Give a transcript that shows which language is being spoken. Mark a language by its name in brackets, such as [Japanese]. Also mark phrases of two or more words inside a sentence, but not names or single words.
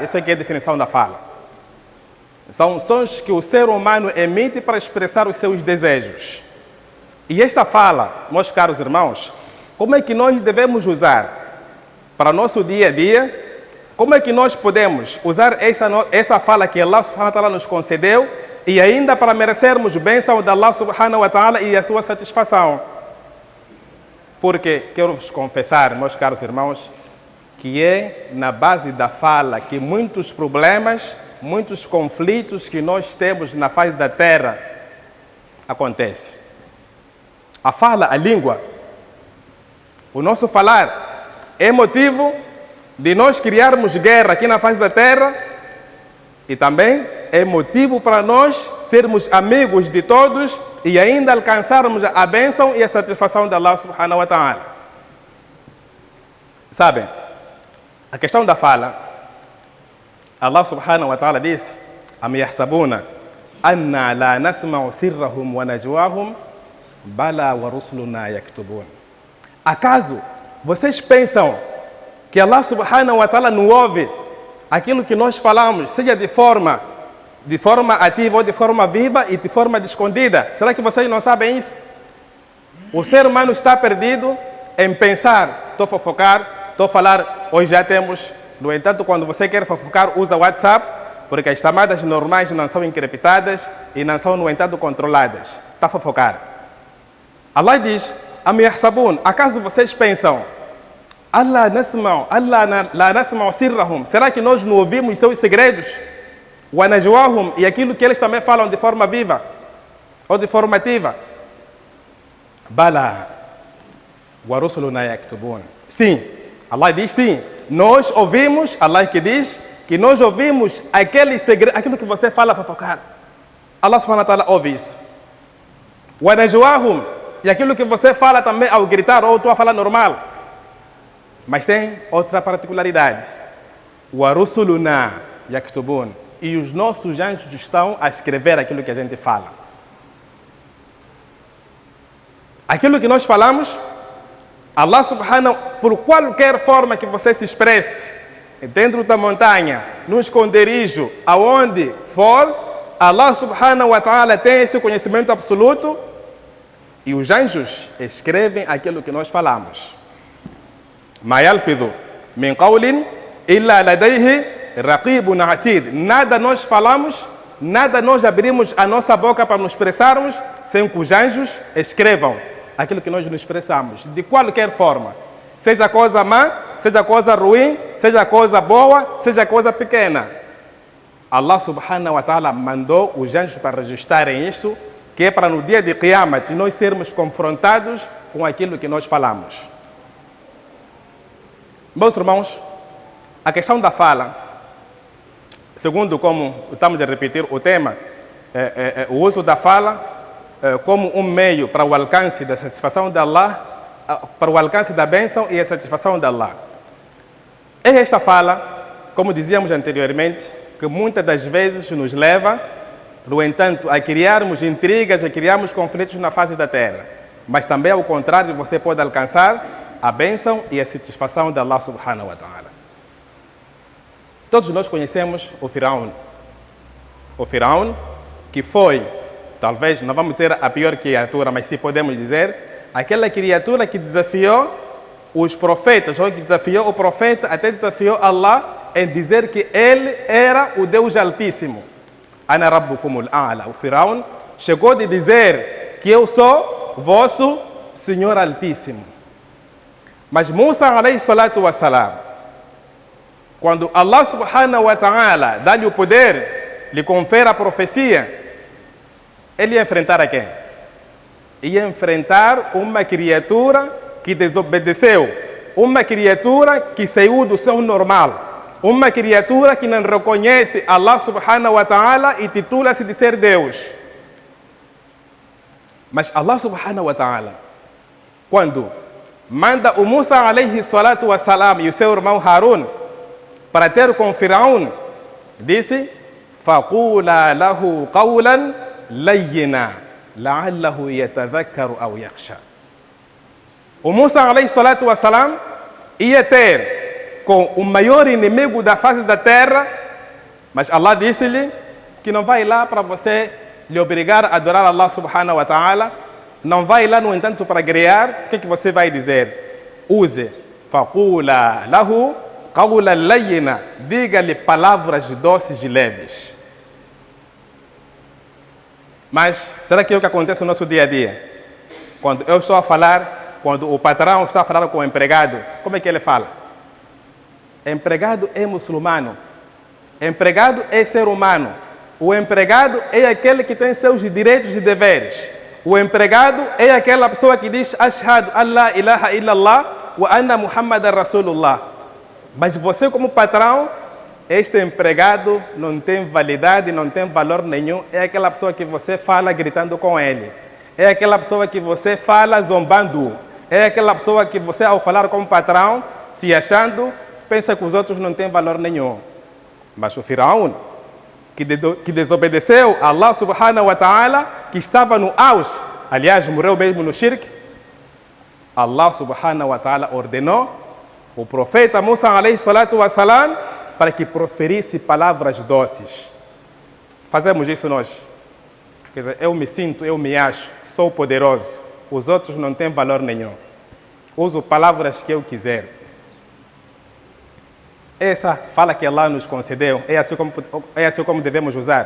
[Portuguese] Isso aqui é a definição da fala. São sons que o ser humano emite para expressar os seus desejos. E esta fala, meus caros irmãos, como é que nós devemos usar para o nosso dia a dia? Como é que nós podemos usar essa fala que [Arabic] الله سبحانه وتعالى [Portuguese] nos concedeu e ainda para merecermos bênção de [Arabic] الله سبحانه وتعالى [Portuguese] e a sua satisfação? Porque quero vos confessar, meus caros irmãos, que é na base da fala que muitos problemas, muitos conflitos que nós temos na face da terra acontecem. A fala, a língua, o nosso falar é motivo de nós criarmos guerra aqui na face da terra e também é motivo para nós sermos amigos de todos e ainda alcançarmos a bênção e a satisfação de [Arabic] الله سبحانه وتعالى. [Portuguese] Sabem, a questão da fala, [Arabic] الله سبحانه وتعالى disse: أم يحسبون أنا لا نسمع سرهم ونجواهم بلى ورسلنا يكتبون. [Portuguese] Acaso vocês pensam que [Arabic] الله سبحانه وتعالى [Portuguese] não ouve aquilo que nós falamos, seja de forma ativa ou de forma viva e de forma escondida? Será que vocês não sabem isso? O ser humano está perdido em pensar, estou a fofocar, estou a falar, hoje já temos. No entanto, quando você quer fofocar, usa o WhatsApp, porque as chamadas normais não são encriptadas e não são, no entanto, controladas. [Arabic] Está a fofocar. Allah diz: أم يحسبون, [Portuguese] acaso vocês pensam [Arabic] الله لا نسمع سرهم, [Portuguese] será que nós não ouvimos seus segredos? [Arabic] ونجواهم, [Portuguese] e aquilo que eles também falam de forma viva ou de forma ativa? [Arabic] بلى ورسلنا يكتبون. [Portuguese] Sim, Allah diz sim. Nós ouvimos, Allah que diz que nós ouvimos aquele segredo, aquilo que você fala fofocar. [Arabic] الله سبحانه وتعالى [Portuguese] ouve isso. [Arabic] ونجواهم, [Portuguese] e aquilo que você fala também ao gritar ou tu a falar normal. Mas tem outra particularidade. [Arabic] ورسلنا يكتبون, [Portuguese] e os nossos anjos estão a escrever aquilo que a gente fala. Aquilo que nós falamos, [Arabic] الله سبحانه, [Portuguese] por qualquer forma que você se expresse, dentro da montanha, no esconderijo, aonde for, [Arabic] الله سبحانه وتعالى [Portuguese] tem esse conhecimento absoluto e os anjos escrevem aquilo que nós falamos. [Arabic] ما يلفظ من قول إلا لديه رقيب عتيد. [Portuguese] Nada nós falamos, nada nós abrimos a nossa boca para nos expressarmos sem que os anjos escrevam aquilo que nós nos expressamos, de qualquer forma. Seja coisa má, seja coisa ruim, seja coisa boa, seja coisa pequena. [Arabic] الله سبحانه وتعالى [Portuguese] mandou os anjos para registrarem isso, que é para no dia de Qiyamah nós sermos confrontados com aquilo que nós falamos. Meus irmãos, a questão da fala, segundo como estamos a repetir o tema, o uso da fala como um meio para o alcance da satisfação de Allah para o alcance da bênção e a satisfação de Allah. É esta fala, como dizíamos anteriormente, que muitas das vezes nos leva, no entanto, a criarmos intrigas, a criarmos conflitos na face da terra. Mas também, ao contrário, você pode alcançar a bênção e a satisfação de [Arabic] الله سبحانه وتعالى. [Portuguese] Todos nós conhecemos o Firaun. O Firaun, que foi, talvez, não vamos dizer a pior criatura, mas sim podemos dizer, aquela criatura que desafiou os profetas, ou que desafiou o profeta, até desafiou Allah em dizer que ele era o Deus Altíssimo. [Arabic] أنا ربكم الأعلى. [Portuguese] O Firaun chegou de dizer que eu sou vosso Senhor Altíssimo. Mas Musa [Arabic] عليه الصلاة والسلام, [Portuguese] quando [Arabic] الله سبحانه وتعالى [Portuguese] dá-lhe o poder, lhe confere a profecia, ele ia enfrentar a quem? Ia enfrentar uma criatura que desobedeceu, uma criatura que saiu do seu normal, uma criatura que não reconhece [Arabic] الله سبحانه وتعالى [Portuguese] e titula-se de ser Deus. Mas [Arabic] الله سبحانه وتعالى, [Portuguese] quando manda o Musa [Arabic] عليه الصلاة والسلام [Portuguese] e o seu irmão Harun para ter com Firaun, disse: [Arabic] فَقُولَا لَهُ قَوْلًا لَيِّنًا لَعَلَّهُ يَتَذَكَّرُ أَوْ يَخْشَى. [Portuguese] O Musa [Arabic] عليه الصلاة والسلام [Portuguese] ia ter com o maior inimigo da face da terra, mas Allah disse-lhe que não vai lá para você lhe obrigar a adorar [Arabic] الله سبحانه وتعالى, [Portuguese] não vai lá, no entanto, para guerrear. O que você vai dizer? Use [Arabic] فَقُولَا لَهُ قَوْلًا لَيِّنًا, [Portuguese] diga-lhe palavras doces e leves. Mas será que é o que acontece no nosso dia a dia? Quando eu estou a falar, quando o patrão está a falar com o empregado, como é que ele fala? Empregado é muçulmano, empregado é ser humano, o empregado é aquele que tem seus direitos e deveres, o empregado é aquela pessoa que diz [Arabic] أشهد أن لا إله إلا الله وأن محمدا رسول الله. [Portuguese] Mas você, como patrão, este empregado não tem validade, não tem valor nenhum. É aquela pessoa que você fala gritando com ele, é aquela pessoa que você fala zombando, é aquela pessoa que você, ao falar como patrão, se achando, pensa que os outros não têm valor nenhum. Mas o Firaun, que desobedeceu a [Arabic] الله سبحانه وتعالى, [Portuguese] que estava no auge, aliás, morreu mesmo no shirk, [Arabic] الله سبحانه وتعالى [Portuguese] ordenou o profeta Musa [Arabic] عليه الصلاة والسلام [Portuguese] para que proferisse palavras doces. Fazemos isso nós. Quer dizer, eu me sinto, eu me acho, sou poderoso, os outros não têm valor nenhum. Uso palavras que eu quiser. Essa fala que Allah nos concedeu, é assim como devemos usar?